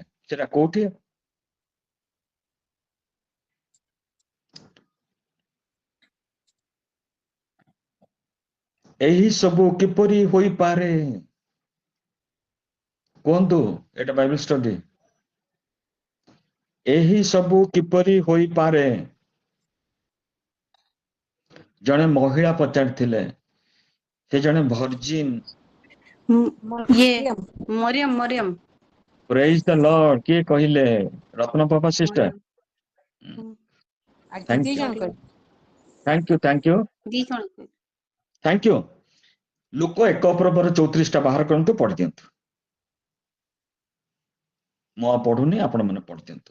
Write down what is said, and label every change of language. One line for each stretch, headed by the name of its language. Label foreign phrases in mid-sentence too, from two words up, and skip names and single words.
Odia: ସେଟା କୋଉଠି? ଏହି ସବୁ କିପରି ହୋଇପାରେ? କୁହନ୍ତୁ, ଏଟା ବାଇବେଲ ଷ୍ଟଡି। ଏହି ସବୁ କିପରି ହୋଇପାରେ? ଜଣେ ମହିଳା ପଚାରିଥିଲେ, ସେ ଜଣେ ଭର୍ଜିନ୍।
Hindi: ये मरियम मरियम
English: Praise the Lord.
Odia: କିଏ କହିଲେ? ରତ୍ନପ୍ରଭା ସିଷ୍ଟର। ଦି ଜଣ କହିଲେ।
English: Thank you, thank you,
Odia: ଦି ଜଣ କହିଲେ।
English: Thank you.
Odia: ଲୋକ 1:34 ବାହାର କରନ୍ତୁ, ପଢିଦିଅନ୍ତୁ। ମୁଁ ଆଉ ପଢୁନି, ଆପଣ ମାନେ ପଢିଦିଅନ୍ତୁ।